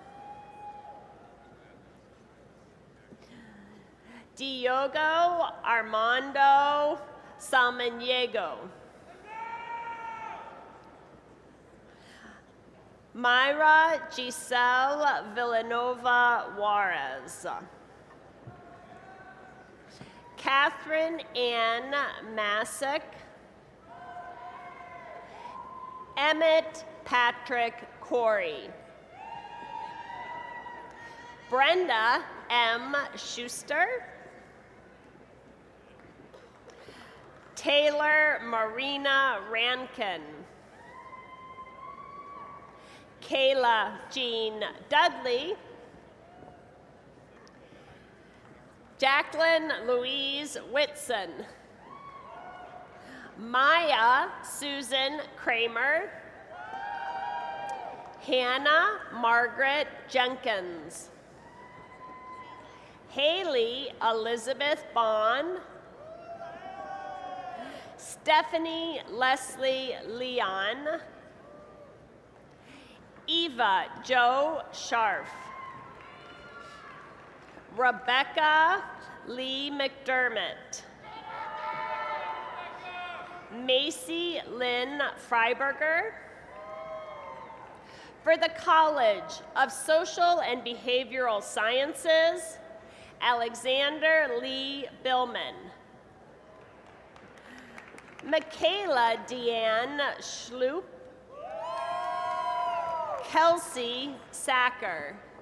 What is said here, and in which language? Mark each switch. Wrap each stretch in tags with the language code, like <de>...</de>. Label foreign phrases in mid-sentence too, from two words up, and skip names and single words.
<en>Diogo Armando Samaniego. Myra Giselle Villanova Juarez. Catherine Ann Masick. Emmett Patrick Corey. Brenda M. Schuster. Taylor Marina Rankin. Kayla Jean Dudley. Jacqueline Louise Whitson. Maya Susan Kramer. Hannah Margaret Jenkins. Haley Elizabeth Bond. Stephanie Leslie Leon. Eva Jo Scharf. Rebecca Lee McDermott. Macy Lynn Freiberger. For the College of Social and Behavioral Sciences, Alexander Lee Billman. Michaela Deanne Schloop. Kelsey Sacker.</en>